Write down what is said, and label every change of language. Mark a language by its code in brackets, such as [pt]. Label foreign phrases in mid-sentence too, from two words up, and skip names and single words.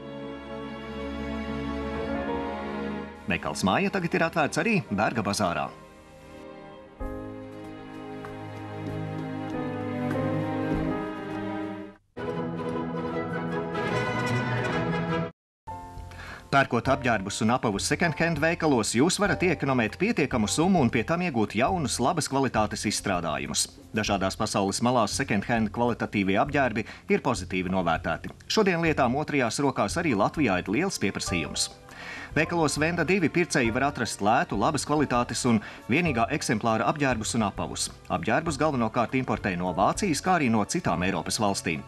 [lv] Veikals Māja tagad ir atvērts arī Berga bazārā. Pērkot apģērbus un apavus second-hand veikalos, jūs varat iekonomēt pietiekamu summu un pie tam iegūt jaunus, labas kvalitātes izstrādājumus. Dažādās pasaules malās second-hand kvalitatīvie apģērbi ir pozitīvi novērtēti. Šodien lietām otrajās rokās arī Latvijā ir liels pieprasījums. Veikalos Venda 2 pircēji var atrast lētu, labas kvalitātes un vienīgā eksemplāra apģērbus un apavus. Apģērbus galvenokārt importē no Vācijas, kā arī no citām Eiropas valstīm.